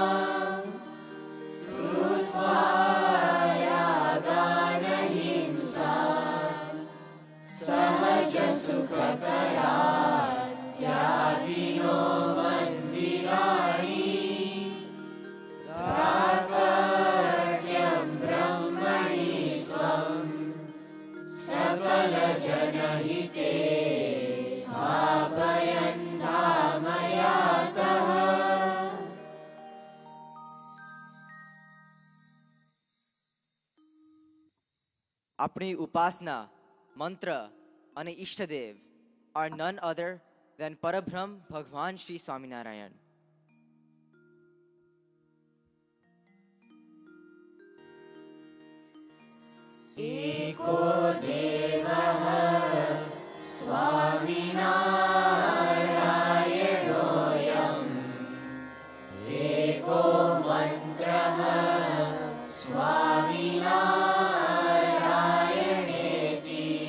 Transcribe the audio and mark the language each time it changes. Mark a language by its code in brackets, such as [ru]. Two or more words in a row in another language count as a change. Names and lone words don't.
[sa] सुखकरात्यादिनो मन्दिराणि प्राकट्यं ब्रह्मणि स्वं सकलजनहिते स्थापयन् धामयातः [gu] આપણી ઉપાસના, મંત્ર અને ઈષ્ટદેવ [en] are none other than Parabrahm Bhagwan Sri Swaminarayan. [sa] एको देवः स्वामिनारायणोऽयम् एको मन्त्रः स्वामिनारायणेति